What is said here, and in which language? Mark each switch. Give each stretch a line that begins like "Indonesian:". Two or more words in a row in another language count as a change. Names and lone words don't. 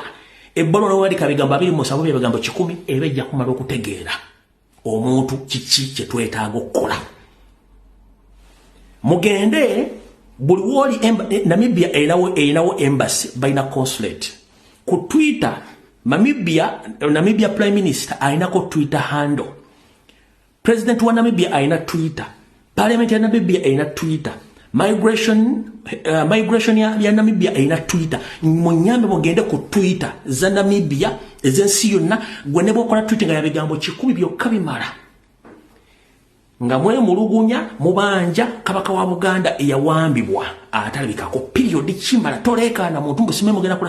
Ganda: Ebbaluwa n'owandiika ebigambo 2 ebigambo 10 eba ejja kumala okutegeera omuntu kiki kye twetaaga okukola. Mugende buli woli Namibia erinawo embassy balina consulate. Ku Twitter Namibia
English: Prime Minister
Ganda: ainako
English: Twitter handle.
Ganda: President wa Namibia aina Twitter. Parliament ya Namibia aina Twitter. Migration ya Namibia aina Twitter. Munyambe mugende ku Twitter za Namibia ezensi yonna gwe ne bwokola Twitter nga ya bigambo 10 byokka bimala. Nga mwemulugunya mubanja Kabaka wa Buganda eyawambibwa atalabikako period kimala tolekana muntu mbusime mugenda kola.